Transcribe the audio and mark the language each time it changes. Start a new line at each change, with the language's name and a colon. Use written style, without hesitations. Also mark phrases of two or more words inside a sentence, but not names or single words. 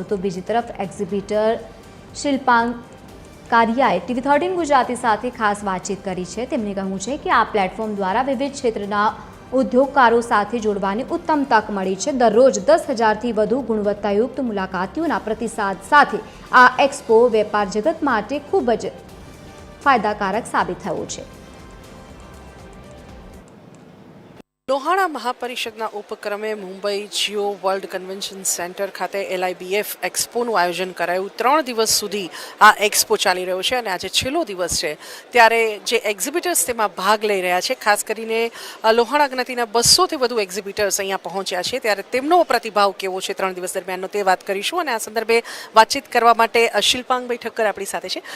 Gujarati: તો બીજી તરફ એક્ઝિબિટર શિલ્પાંગ કારિયાએ TV13 ગુજરાતી સાથે ખાસ વાતચીત કરી છે। તેમણે કહ્યું છે કે આ પ્લેટફોર્મ દ્વારા વિવિધ ક્ષેત્રના ઉદ્યોગકારો સાથે જોડવાની ઉત્તમ તક મળી છે। દરરોજ 10,000થી વધુ ગુણવત્તાયુક્ત મુલાકાતીઓના પ્રતિસાદ સાથે આ એક્સપો વેપાર જગત માટે ખૂબ જ ફાયદાકારક સાબિત થયો છે। લોહાણા મહાપરિષદના ઉપક્રમે મુંબઈ જિયો વર્લ્ડ કન્વેન્શન સેન્ટર ખાતે LIBF એક્સપોનું આયોજન કરાયું। 3 દિવસ સુધી આ એક્સપો ચાલી રહ્યો છે અને આજે છેલ્લો દિવસ છે ત્યારે જે એક્ઝિબિટર્સ તેમાં ભાગ લઈ રહ્યા છે, ખાસ કરીને લોહાણા જ્ઞાતિના 200થી વધુ એક્ઝિબિટર્સ અહીંયા પહોંચ્યા છે ત્યારે તેમનો પ્રતિભાવ કેવો છે 3 દિવસ દરમિયાનનો તે વાત કરીશું અને આ સંદર્ભે વાતચીત કરવા માટે શિલ્પાંગભાઈ ઠક્કર આપણી સાથે છે।